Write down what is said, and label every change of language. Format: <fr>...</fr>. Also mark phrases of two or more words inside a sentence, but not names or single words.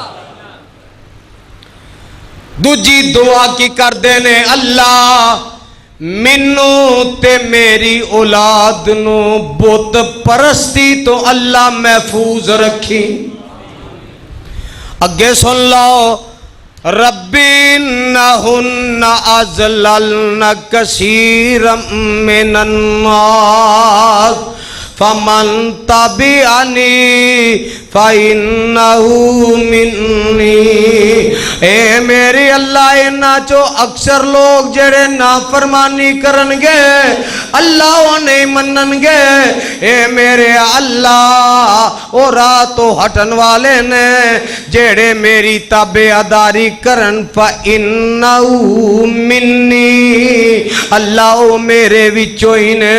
<pa>دوجی دعا کی کر دتی اللہ مینوں تے میری اولاد نوں بت پرستی توں اللہ محفوظ رکھیں. اگے سن لو</pa> <ar>رب إنهن أضللن كثيرا من الناس فمن تبعني فإنه مني.</ar> <pa>اے میرے اللہ ایہناں چوں اکثر لوک جیہڑے نافرمانی کرن گے اللہ اوہ نہیں منن گے. اے میرے اللہ اوہ راہ توں ہٹن والے نیں جیہڑے میری تابعداری کرن</pa> <ar>فإنه مني</ar> <pa>اللہ اوہ میرے وچوں ای نیں.</pa>